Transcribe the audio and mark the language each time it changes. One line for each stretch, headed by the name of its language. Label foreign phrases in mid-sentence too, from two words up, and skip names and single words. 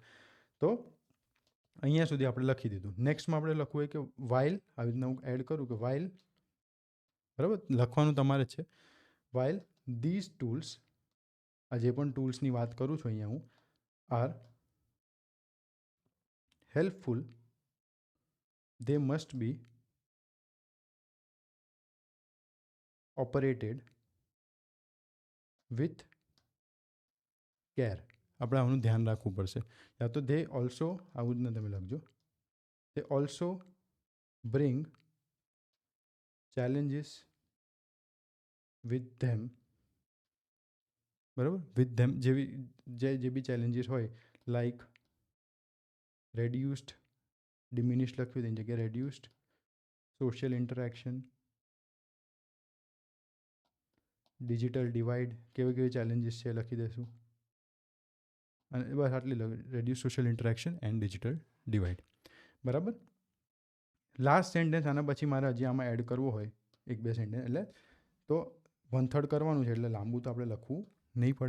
Gujarati: તો અહીંયા સુધી આપણે લખી દીધું. નેક્સ્ટમાં આપણે લખવું હોય કે વાઇલ, આવી રીતના હું એડ કરું કે વાઇલ, બરાબર, લખવાનું તમારે જ છે.
English: while these tools,
Gujarati: આ જે પણ ટૂલ્સની વાત કરું છું અહીંયા હું,
English: are helpful, they must be operated with care.
Gujarati: આપણે આનું ધ્યાન રાખવું પડશે. યા તો
English: they also,
Gujarati: આવું જ ને તમે લખજો,
English: they also bring challenges with them.
Gujarati: બરાબર,
English: with them
Gujarati: જે બી ચેલેન્જીસ હોય, લાઈક
English: reduced, diminished
Gujarati: લખ્યું તેની જગ્યાએ
English: reduced social interaction, digital divide,
Gujarati: કેવી ચેલેન્જીસ છે લખી દઈશું. અને બસ આટલી
English: reduce social interaction and digital divide.
Gujarati: બરાબર.
English: last sentence
Gujarati: આના પછી મારે હજી આમાં એડ કરવો હોય 1-2 સેન્ટેન્સ, એટલે તો 1/3 કરવાનું છે, એટલે લાંબુ તો આપણે લખવું નહીં પડે.